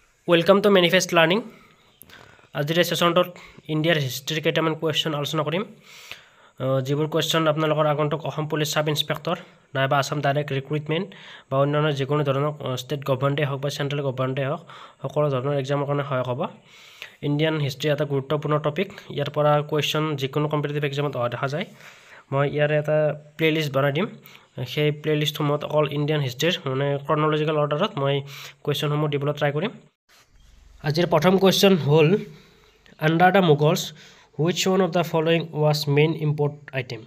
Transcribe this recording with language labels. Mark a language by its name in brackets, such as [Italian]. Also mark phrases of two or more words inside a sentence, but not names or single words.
[English] Welcome to Manifest Learning. [Assamese] আজ ছেশনত ইণ্ডিয়াৰ হিষ্ট্ৰী কেটামান কুৱেশ্চন আলোচনা কৰিম যিবোৰ কুৱেশ্চন আপোনালোকৰ আগন্তুক অসম [English] Police Sub Inspector [Assamese] নাইবা আসাম [English] Direct Recruitment [Assamese] বা অন্যান্য যিকোনো ধৰণৰ [English] State Government [Assamese] হওক বা [English] Central Government [Assamese] হওক সকলো ধৰণৰ এক্সামৰ কাৰণে সহায় হ'ব। [English] Indian History [Assamese] এটা গুৰুত্বপূৰ্ণ টপিক। ইয়াৰ পৰা কুৱেশ্চন যিকোনো [English] competitive exam [Assamese] দেখা যায়। মই ইয়াৰ এটা প্লেলিষ্ট বনাই দিম। সেই প্লেলিষ্টসমূহত [English] All Indian History [Assamese] মানে [English] chronological order [Assamese] মই কুৱেশ্চনসমূহ দিবলৈ ট্ৰাই কৰিম। আজিৰ প্ৰথম কুৱেশ্চন হ'ল [English] Under the Mughals which one of the following was main import item.